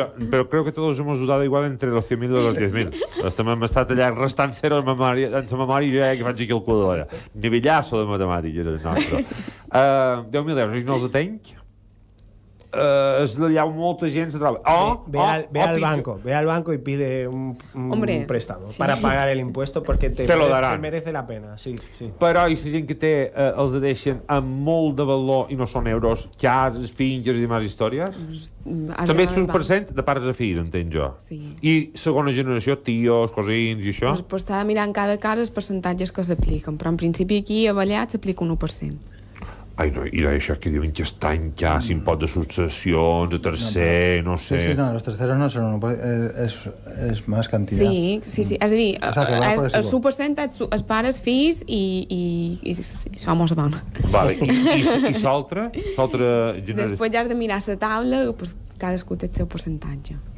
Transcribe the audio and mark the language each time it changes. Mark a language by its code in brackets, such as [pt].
[es] Pero creo que todos hemos dudado igual entre los 100.000 i los 10.000. [ca] M'he estat allà restant 0 en la memòria i jo que faig aquí calculadora. Nivellasso de matemàtiques, el nostre. 10.000 euros, i no els tenc? Allà molta gent se troba. [es] Ve al banco y pide un préstamo para pagar el impuesto porque te merece la pena. Sí. [ca] Però i la gent que té els deixen amb molt de valor i no són euros, cases, finques i demás històries? També és un % de pares a fills, entenc jo. Sí. I segona generació, tios, cosins i això? Pues t'ha de mirar en cada cas els percentatges que s'apliquen, però en principi aquí a Balears s'aplica un 1%. Ai, no, i d'això que diuen que està en ja s'impost de successions, de tercer, no sé... [es] Sí, no, los terceros no son es más cantidad. [ca] Sí, és a dir, el 1% és els pares, fills i home o dona. Vale, i l'altra generació? Després ja has de mirar la taula, pues, cadascú té el seu percentatge.